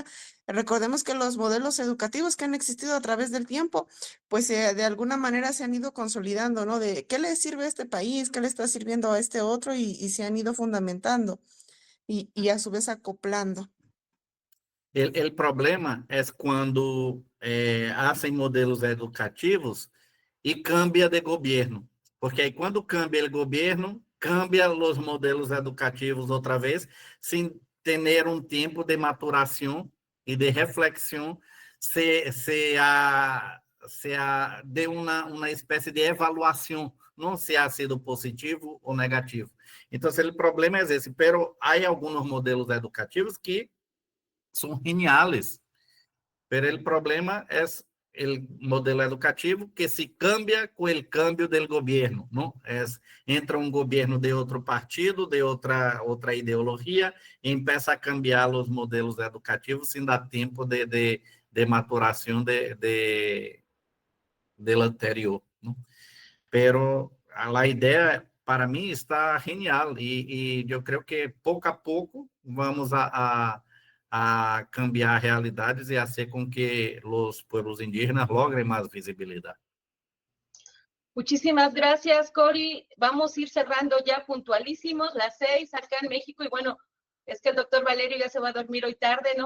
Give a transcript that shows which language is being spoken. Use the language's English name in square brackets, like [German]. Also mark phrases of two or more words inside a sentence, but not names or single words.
[Spanish] Recordemos que los modelos educativos que han existido a través del tiempo, pues de alguna manera se han ido consolidando, ¿no? De qué le sirve a este país, qué le está sirviendo a este otro y se han ido fundamentando y a su vez acoplando. El problema [Portuguese] é quando hacen modelos educativos e cambia de governo, porque aí quando cambia o governo, cambia os modelos educativos outra vez, sem ter tempo de maturação e de reflexão, de uma espécie de avaliação, não se [Spanish] ha sido [Portuguese] positivo ou negativo. Então, o problema é esse, pero há alguns modelos educativos que são geniales, pero o problema é o modelo educativo que se cambia com o cambio do governo, não? Entra governo de outro partido, de outra ideologia, e começa a cambiar os modelos educativos sem dar tempo de maturação do anterior, não? Pero a ideia, para mim, está genial, e eu creio que pouco a pouco vamos a cambiar realidades e [Spanish] hacer con que los pueblos indígenas logren más visibilidad. Muchísimas gracias, Cori. Vamos a ir cerrando ya puntualísimos, las 6 acá en México, y bueno, es que el doctor Valerio ya se va a dormir hoy tarde, ¿no?